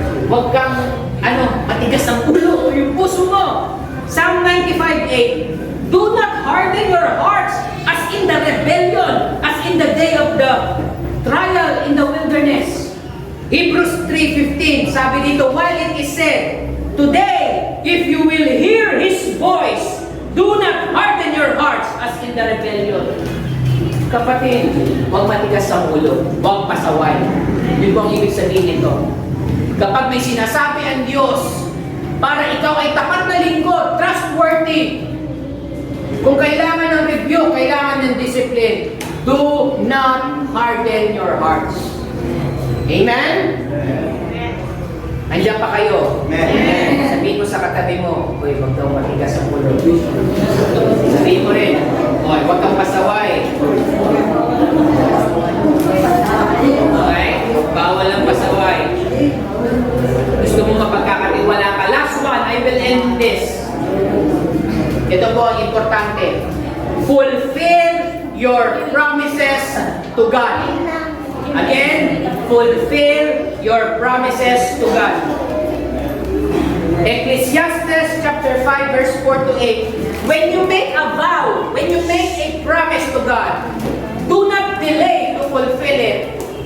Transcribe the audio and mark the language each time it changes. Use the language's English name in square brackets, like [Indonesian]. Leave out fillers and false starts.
[Filipino] Wag kang matigas ang ulo o yung puso mo. [English] Psalm 95:8, do not harden your hearts as in the rebellion, as in the day of the trial in the wilderness. Hebrews 3:15, [Filipino] sabi dito, [English] while it is said, today, if you will hear His voice, do not harden your hearts as in the rebellion. [Filipino] Kapatid, huwag matigas ang ulo, huwag pasaway. Yun po ang ibig sabihin nito. Kapag may sinasabi ang Diyos, para ikaw ay tapat na lingkod, trustworthy, kung kailangan ng review, kailangan ng discipline, [English] do not harden your hearts. [Filipino] Amen? Andiyan pa kayo? Amen. Sabihin mo sa katabi mo, uy, huwag kang matigas ang ulo. Sabihin mo rin, uy, huwag kang pasaway. Okay? Bawal ang pasaway. Gusto mo mapagkakatiwala ka. [English] Last one, I will end this. [Filipino] Ito po ang importante. [English] Fulfill your promises to God. Again, fulfill your promises to God. Ecclesiastes chapter 5 verse 4 to 8. When you make a vow, when you make a promise to God, do not delay to fulfill it.